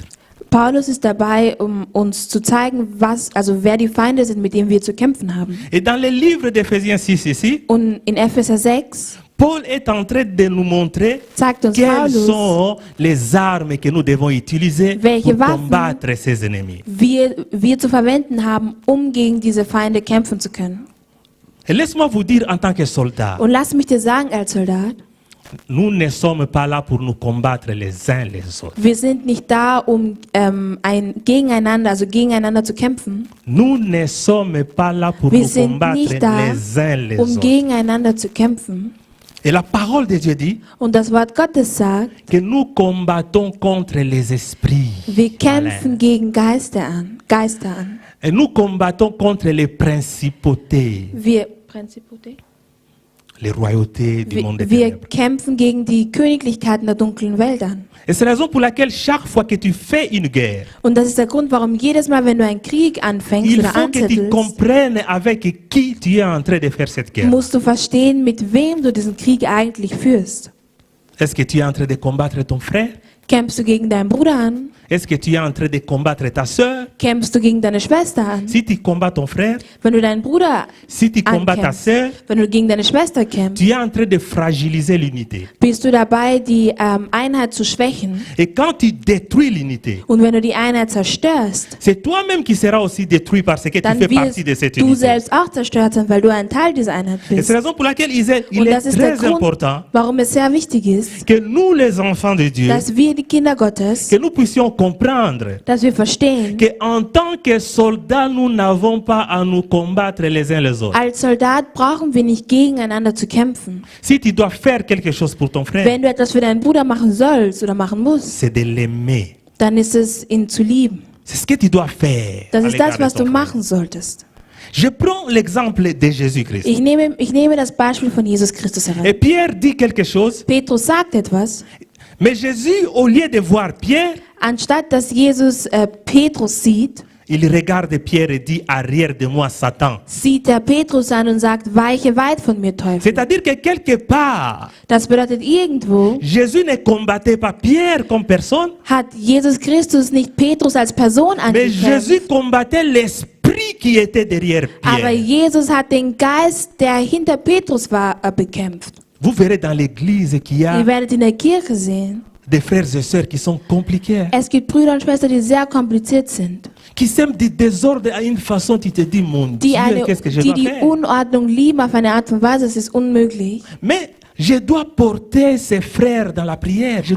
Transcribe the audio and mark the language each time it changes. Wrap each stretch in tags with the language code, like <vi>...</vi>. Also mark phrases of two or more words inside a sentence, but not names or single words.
<de>Paulus ist dabei, um uns zu zeigen, wer die Feinde sind, mit denen wir zu kämpfen haben.</de> <fr>Et dans le livre d'Éphésiens 6 ici,</fr> <de>Und in Epheser 6</de> <fr>Paul est en train de nous montrer</fr> <de>zeigt uns</de> <fr>quelles</fr> <de>Paulus,</de> <fr>sont les armes que nous devons utiliser</fr> <de>Welche</de> <fr>pour</fr> <de>Waffen</de> <fr>combattre ces ennemis.</fr> <de>wir zu verwenden haben, um gegen diese Feinde kämpfen zu können.</de> <fr>Et laisse-moi vous dire en tant que soldat,</fr> <de>Und lass mich dir sagen, als Soldat,</de> <fr>nous ne sommes pas là pour nous combattre les uns les autres.</fr> <de>wir sind nicht da, um gegeneinander zu kämpfen.</de> <fr>Nous ne sommes pas là pour</fr> <de>Wir</de> <fr>nous</fr> <de>sind</de> <fr>combattre</fr> <de>nicht da,</de> <fr>les uns les</fr> <de>um</de> <fr>autres.</fr> <de>gegeneinander zu kämpfen.</de> <fr>Et la parole de Dieu dit</fr> <de>Und das Wort Gottes sagt,</de> <fr>que nous combattons contre les esprits.</fr> <de>wir kämpfen gegen Geister an.</de> <fr>Et nous combattons contre les principautés, les royautés du monde des</fr> <de>Wir</de> <fr>ténèbres.</fr> <de>kämpfen gegen die Königlichkeiten der dunklen Welt an.</de> <fr>Et c'est la raison pour laquelle chaque fois que tu fais une guerre,</fr> <de>Und das ist der Grund, warum jedes Mal, wenn du einen Krieg anfängst</de> <fr>il</fr> <de>oder</de> <fr>faut que tu</fr> <de>anzettelst,</de> <fr>comprennes avec qui tu es en train de faire cette guerre.</fr> <de>musst du verstehen, mit wem du diesen Krieg eigentlich führst.</de> <fr>Est-ce que tu es en train de combattre ton frère?</fr> <de>Kämpfst du gegen deinen Bruder an?</de> <fr>Est-ce que tu es en train de combattre ta soeur?</fr> <de>Kämpfst du gegen deine Schwester an?</de> <fr>Si tu combats ton frère,</fr> <de>Wenn du deinen Bruder</de> <fr>si tu combats ta</fr> <de>ankämpfst,</de> <fr>soeur,</fr> <de>wenn du gegen deine Schwester kämpfst,</de> <fr>tu es en train de fragiliser l'unité.</fr> <de>bist du dabei, die Einheit zu schwächen.</de> <fr>Et quand tu détruis l'unité,</fr> <de>Und wenn du die Einheit zerstörst,</de> <fr>c'est toi-même qui seras aussi détruit parce que tu</fr> <de>dann</de> <fr>fais</fr> <de>wirst</de> <fr>partie de cette</fr> <de>du</de> <fr>unité.</fr> <de>selbst auch zerstört sein, weil du ein Teil dieser Einheit</de> <fr>Et</fr> <de>bist.</de> <fr>c'est la raison pour laquelle il</fr> <de>Und</de> <fr>est</fr> <de>das ist der</de> <fr>très</fr> <de>Grund,</de> <fr>important</fr> <de>warum es sehr wichtig ist,</de> <fr>que nous, les enfants de Dieu,</fr> <de>dass wir, die Kinder Gottes,</de> <fr>que nous puissions comprendre</fr> <de>dass wir verstehen,</de> <fr>qu'en tant que soldats, nous n'avons pas à nous combattre les uns les autres.</fr> <de>als Soldat brauchen wir nicht gegeneinander zu kämpfen.</de> <fr>Si tu dois faire quelque chose pour ton frère,</fr> <de>Wenn du etwas für deinen Bruder machen sollst oder machen musst,</de> <fr>c'est de l'aimer.</fr> <de>dann ist es, ihn zu lieben.</de> <fr>C'est ce que tu dois faire.</fr> <de>Das</de> <fr>à</fr> <de>ist</de> <fr>l'égard</fr> <de>das,</de> <fr>de</fr> <de>was</de> <fr>ton</fr> <de>du</de> <fr>frère.</fr> <de>machen solltest.</de> <fr>Je prends l'exemple de Jésus-Christ.</fr> <de>Ich nehme das Beispiel von Jesus Christus heran.</de> <fr>Et Pierre dit quelque chose,</fr> <de>Petrus sagt etwas,</de> <fr>mais Jésus, au lieu de voir Pierre,</fr> <de>anstatt dass Jesus Petrus sieht,</de> <fr>il regarde Pierre et dit, arrière de moi, Satan.</fr> <de>sieht er Petrus an und sagt, weiche weit von mir, Teufel.</de> <fr>C'est-à-dire que quelque part,</fr> <de>Das bedeutet, irgendwo</de> <fr>Jésus ne combattait pas Pierre comme personne,</fr> <de>hat Jesus Christus nicht Petrus als Person</de> <fr>mais Jésus</fr> <de>angekämpft,</de> <fr>combattait l'esprit qui était derrière</fr> <de>aber</de> <fr>Pierre.</fr> <de>Jesus hat den Geist, der hinter Petrus war, bekämpft.</de> <fr>Vous verrez dans l'église qu'il y a</fr> <de>Ihr werdet in der Kirche sehen,</de> <fr>des frères et sœurs qui sont compliqués,</fr> <de>es gibt Brüder und Schwestern, die sehr kompliziert sind,</de> <fr>qui sèment du désordre à une façon, tu te dis, mon</fr> <de>die,</de> <fr>Dieu, qu'est-ce que je</fr> <de>die</de> <fr>dois</fr> <de>die</de> <fr>faire?</fr> <de>Unordnung lieben auf eine Art und Weise, es ist unmöglich.</de> <fr>Mais je dois porter ces frères dans la prière, je dois</fr>